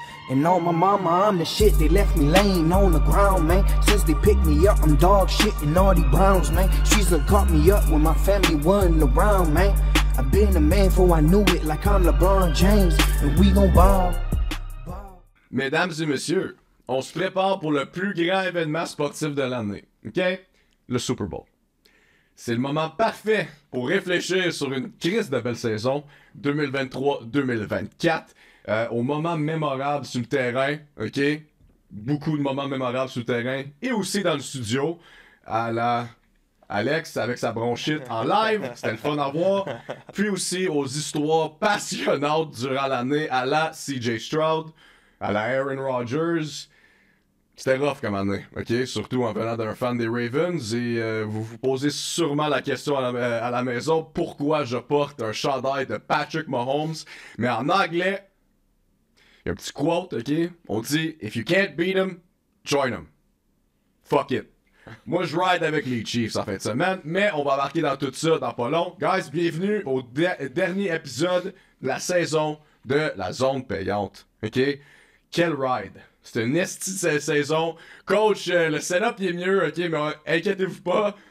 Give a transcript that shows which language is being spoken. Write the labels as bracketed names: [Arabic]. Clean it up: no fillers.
[English] And on my mama, I'm the shit. They left me laying on the ground, man. Since they picked me up, I'm dog shit and all these Browns, man. She's done caught me up when my family wasn't around, man. I've been a man before I knew it, like I'm LeBron James, and we gon' ball. [French] Mesdames et messieurs, on se prépare pour le plus grand événement sportif de l'année, OK? Le Super Bowl. C'est le moment parfait pour réfléchir sur une crise de belle saison 2023-2024. Au moment mémorable sur le terrain, OK? Beaucoup de moments mémorables sur le terrain. Et aussi dans le studio, à la Alex avec sa bronchite en live. C'était le fun à voir. Puis aussi aux histoires passionnantes durant l'année à la CJ Stroud, à la Aaron Rodgers. C'était rough comme année, OK? Surtout en venant d'un fan des Ravens. Et vous vous posez sûrement la question à la maison, pourquoi je porte un chandail de Patrick Mahomes? Mais en anglais, il y a un petit quote, OK? On dit, [English] if you can't beat him, join him. Fuck it. [French] Moi, je ride avec les Chiefs en fin de semaine, mais on va embarquer dans tout ça dans pas long. Guys, bienvenue au dernier épisode de la saison de la zone payante, OK? Quel ride! C'est une esti de saison. Coach, le setup il est mieux, ok, mais inquiétez-vous pas.